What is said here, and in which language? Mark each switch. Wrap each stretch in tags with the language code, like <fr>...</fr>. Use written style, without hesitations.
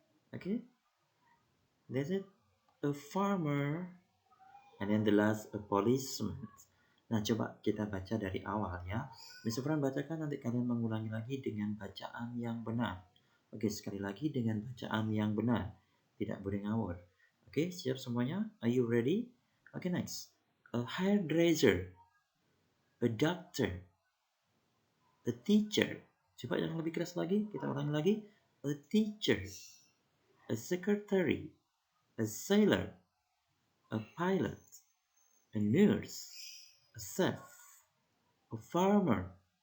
<en>Okay, that's it. A farmer, and then the last a policeman.</en> <id>Nah, coba kita baca dari awal ya. Mr. Fran bacakan, nanti kalian mengulangi lagi dengan bacaan yang benar. Oke, sekali lagi dengan bacaan yang benar. Tidak boleh ngawur. Oke, siap semuanya?</id> <en>Are you ready? Okay, next. A hairdresser, a doctor, a teacher.</en> <id>Coba yang lebih keras lagi, kita ulangi lagi.</id> <en>A teacher, a secretary, a sailor, a pilot, a nurse, a chef, a farmer,</en>